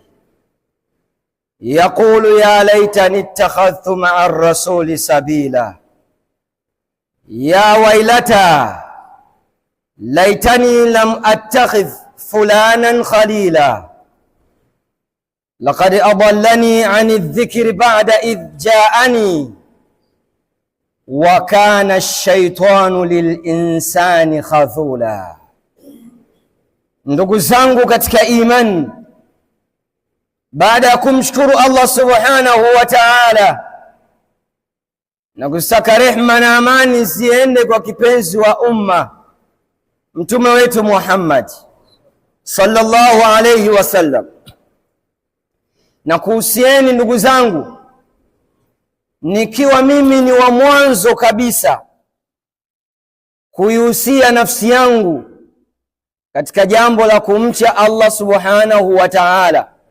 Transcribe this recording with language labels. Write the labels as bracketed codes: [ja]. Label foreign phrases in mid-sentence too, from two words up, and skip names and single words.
[ar] يقول يا ليتني اتخذت مع الرسول سبيلا، يا ويلتى ليتني لم أتخذ فلانا خليلا، لقد أضلني عن الذكر بعد إذ جاءني وكان الشيطان للإنسان خذولا. [sw] Ndugu zangu katika imani, baada ya kumshukuru Allah [ar] subhanahu wa ta'ala [sw] na kusaka rehma na amani ziende kwa kipenzi wa umma mtume wetu Muhammad [ar] sallallahu alayhi wasallam, [sw] na kuhusieni ndugu zangu, nikiwa mimi ni wa mwanzo kabisa kuihusia nafsi yangu katika jambo la kumcha Allah [ar] subhanahu wa ta'ala.